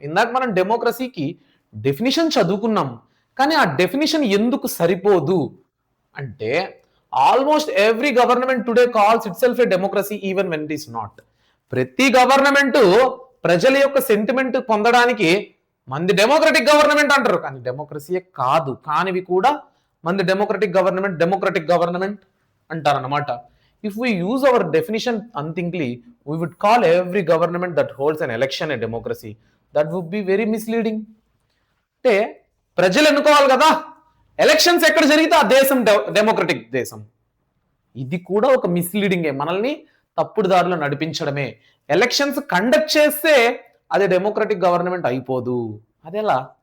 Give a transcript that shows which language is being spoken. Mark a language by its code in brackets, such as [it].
[te] ఇందాక మనం డెమోక్రసీకి డెఫినిషన్ చదువుకున్నాం, కానీ ఆ డెఫినిషన్ ఎందుకు సరిపోదు అంటే [en] Almost every government today calls itself a democracy even when it is not. [te] ప్రతి గవర్నమెంట్ ప్రజల యొక్క సెంటిమెంట్ పొందడానికి మంది డెమోక్రటిక్ గవర్నమెంట్ అంటారు, కానీ డెమోక్రసీయే కాదు. కానివి కూడా మంది democratic government అంటారన్నమాట. [en] If we use our definition unthinkingly, we would call every government that holds an election a democracy. That would be very misleading. [te] అంటే ప్రజలు ఎన్నుకోవాలి కదా, ఎలక్షన్స్ ఎక్కడ జరిగితే ఆ దేశం డెమోక్రటిక్ దేశం. ఇది కూడా ఒక మిస్లీడింగే, మనల్ని తప్పుడు దారిలో నడిపించడమే. ఎలక్షన్స్ కండక్ట్ చేస్తే అది డెమోక్రటిక్ గవర్నమెంట్ అయిపోదు. అదెలా?